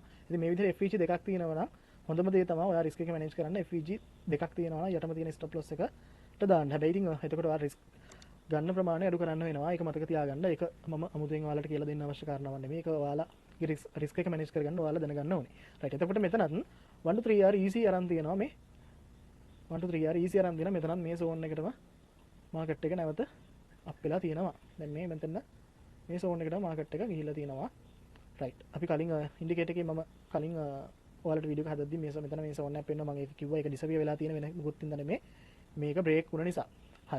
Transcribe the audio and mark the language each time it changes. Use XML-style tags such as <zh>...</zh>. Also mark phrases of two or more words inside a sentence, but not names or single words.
<si>ඉතින් මේ විදිහට FVG දෙකක් තියෙනවා නම් හොඳම දේ තමයි ඔයා රිස්ක් එක මැනේජ් කරන්න FVG දෙකක් තියෙනවා නම් යටම තියෙන</si> <en>stop loss</en> <si>එකට දාන්න. හැබැයි ඉතින් එතකොට ඔයා රිස්ක් ගන්න ප්‍රමාණය අඩු කරන්න වෙනවා. ඒක මතක තියාගන්න. ඒක මම අමුතුවෙන් ඔයාලට කියලා දෙන්න අවශ්‍ය කාරණාවක් නෙමෙයි. ඒක ඔයාලගේ රිස්ක් එක මැනේජ් කරගන්න ඔයාලා දැනගන්න ඕනේ. රයිට්. එතකොට මෙතනත්</si> <en>1 to 3 R easy</en> <si>අරන් තියෙනවා මේ</si> <en>1 to 3 R easy</en> <si>අරන් දෙනවා. මෙතනත් මේ zone එකටම මාකට් එක නැවත අප් වෙලා තියෙනවා. දැන් මේ මෙතන මේ zone එකට මාකට් එක ගිහිල්ලා තියෙනවා. රයිට්. අපි කලින් ඉන්ඩිකේටර් එකේ මම කලින් ඔයාලට වීඩියෝ එක හදද්දි මේ මෙතන මේ zone එක පෙන්වනවා. මම ඒක කිව්වා. ඒක ඩිසපියර් වෙලා තියෙන වෙන මොකුත් ඉඳන් නෙමෙයි. මේක බ්‍රේක් වුණ නිසා. හරි.</si>